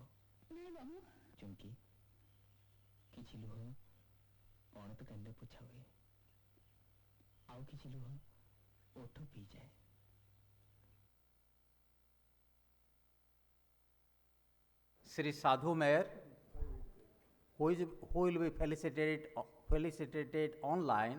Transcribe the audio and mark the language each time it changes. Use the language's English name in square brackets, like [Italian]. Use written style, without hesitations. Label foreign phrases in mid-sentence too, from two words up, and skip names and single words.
[Odia] ନା ମାମୁଁ, ଚୁମକି କିଛି ଲୁହ ପଣ ତୋ କାନ୍ଦେ ପୋଛା ହୁଏ ଆଉ କିଛି ଲୁହ ଓଠ ପି ଯାଏ। [English] Sri Sadhu Meher, who will be felicitated online.